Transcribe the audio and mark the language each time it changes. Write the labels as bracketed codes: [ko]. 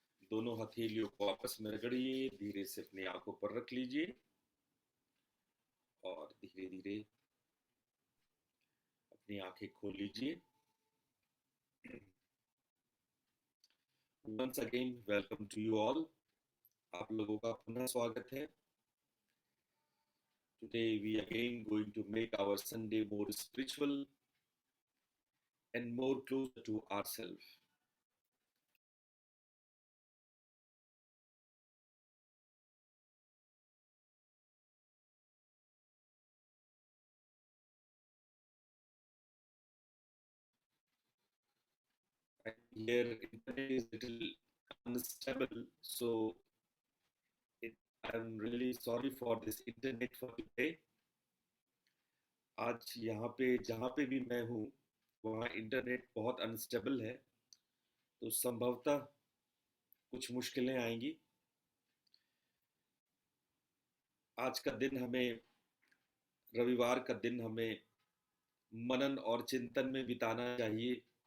[hi] दोनों हथेलियों को आपस में रगड़िए। धीरे से अपनी आंखों पर रख लीजिए और धीरे धीरे अपनी आंखें खोल लीजिए। [en] Once again, welcome to you all. [hi] आप लोगों का पुनः स्वागत है। [en] Today we again going to make our Sunday more spiritual. and more closer to ourselves. And here, internet is little unstable, so it, I'm really sorry for this internet for today. [hi] आज यहाँ पे जहाँ पे भी मैं हूँ वहाँ internet बहुत अनस्टेबल है, तो संभवतः कुछ मुश्किलें आएंगी। आज का दिन हमें रविवार का दिन हमें मनन और चिंतन में बिताना चाहिए।